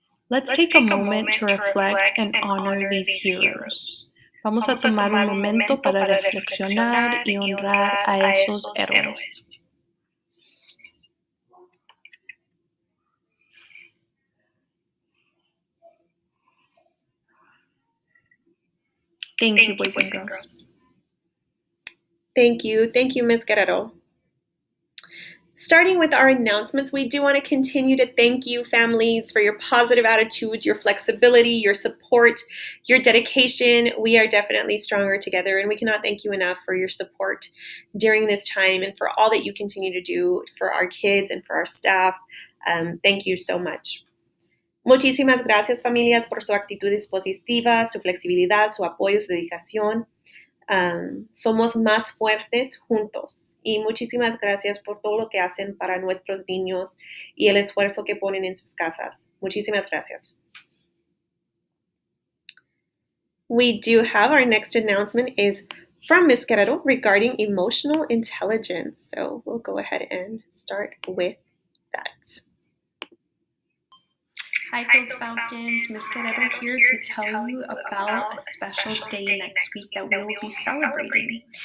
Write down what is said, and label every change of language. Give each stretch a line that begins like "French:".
English: Let's take a moment to reflect and honor these heroes.
Spanish: Vamos a tomar un momento para reflexionar y honrar a esos héroes.
English: Thank you, boys and girls. Thank you, Ms. Guerrero. Starting with our announcements, we do want to continue to thank you, families, for your positive attitudes, your flexibility, your support, your dedication. We are definitely stronger together, and we cannot thank you enough for your support during this time and for all that you continue to do for our kids and for our staff. Thank you so much.
Spanish: Muchísimas gracias, familias, por su actitud dispositiva, su flexibilidad, su apoyo, su dedicación. Somos más fuertes juntos y muchísimas gracias por todo lo que hacen para nuestros niños y el esfuerzo que ponen en sus casas. Muchísimas gracias.
English: We do have our next announcement is from Ms. Guerrero regarding emotional intelligence. So we'll go ahead and start with that. Hi Fields Falcons, Ms. Guerrero here to tell you about a special day next week that we will be celebrating.